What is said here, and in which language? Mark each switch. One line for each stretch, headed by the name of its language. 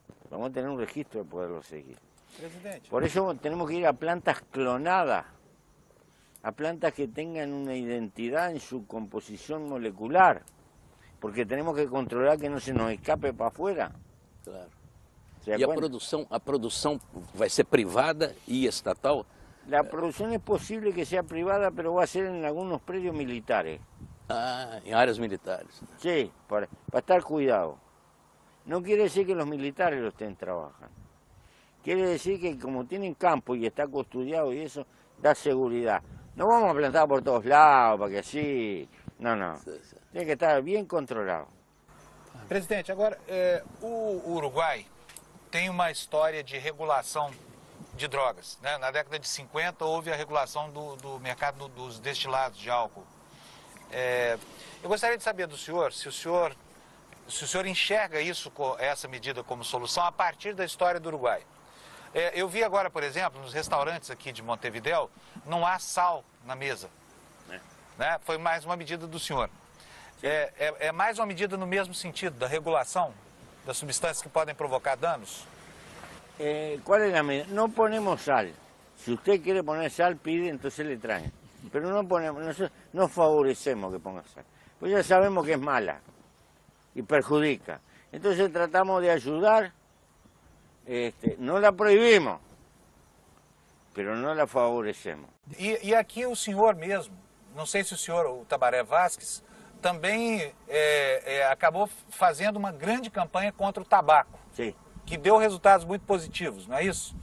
Spanish: Vamos a tener un registro de poderlo seguir.
Portuguese: Presidente.
Spanish: Por eso tenemos que ir a plantas clonadas, a plantas que tengan una identidad en su composición molecular, porque tenemos que controlar que no se nos escape para afuera. Claro.
Portuguese: E a produção vai ser privada e estatal?
Spanish: La producción es posible que sea privada, pero va a ser en algunos predios militares.
Portuguese: Ah, em áreas militares.
Spanish: Sí, para estar cuidado. No quiere decir que los militares lo estén trabajando. Quiere decir que como tienen campo y está custodiado y eso, da seguridad. No vamos a plantar por todos lados, para que así... No. Tiene que estar bien controlado.
Portuguese: Presidente, agora, o Uruguai tem uma história de regulação de drogas, né? Na década de 50 houve a regulação do mercado dos destilados de álcool. Eu gostaria de saber do senhor se o senhor enxerga isso, essa medida como solução a partir da história do Uruguai. Eu vi agora, por exemplo, nos restaurantes aqui de Montevidéu, não há sal na mesa. Né? Foi mais uma medida do senhor. É mais uma medida no mesmo sentido, da regulação? das substâncias que podem provocar danos?
Spanish: ¿Cuál es la medida? No ponemos sal. Si usted quiere poner sal, pide, entonces le traen. Pero no ponemos, nosotros no favorecemos que ponga sal. Pues ya sabemos que es mala y perjudica. Entonces tratamos de ayudar, no la prohibimos, pero no la favorecemos.
Portuguese: E aqui o senhor mesmo, não sei se o senhor, o Tabaré Vázquez, também acabou fazendo uma grande campanha contra o tabaco.
Spanish: Sí.
Portuguese: Que deu resultados muito positivos, não é isso?